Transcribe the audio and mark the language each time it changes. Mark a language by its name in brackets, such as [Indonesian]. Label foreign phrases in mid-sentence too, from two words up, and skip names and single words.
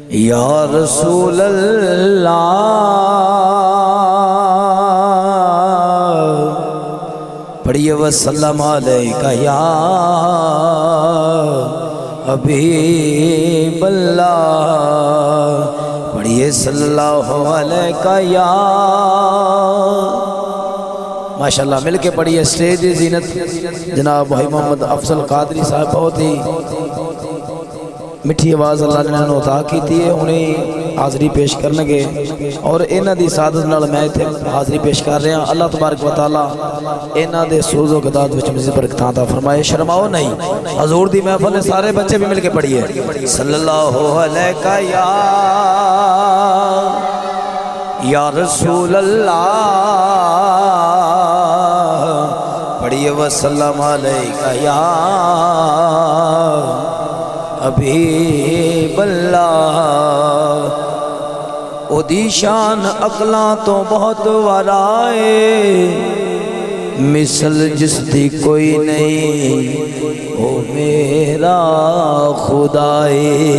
[Arabic] يا رسول الله पढ़िए وسلم عليك يا حبيب الله पढ़िए صلى الله عليك يا ما شاء الله [Punjabi] مل کے پڑھیے. سٹیج دی زینت جناب بھائی محمد افضل قادری صاحب بہت ہی مٹھی آواز اللہ نے عطا کی ہے، انہیں حاضری پیش کرن گے اور انہاں دی سعادت نال میں ایتھے حاضری پیش کر رہا. اللہ تبارک و تعالیٰ انہاں دے سوز و گداز وچ مزید برکت عطا فرمائے. شرماؤ نہیں، حضور دی محفل نے سارے بچے بھی مل کے پڑھیے [Arabic] صلى الله عليك يا رسول الله [Punjabi] पढ़िए [Arabic] وسلم عليك يا حبيب الله. [Punjabi] اوہدی شان عقلاں تو بہت ورائے مثل جس دی کوئی نہیں او میرا خدائے.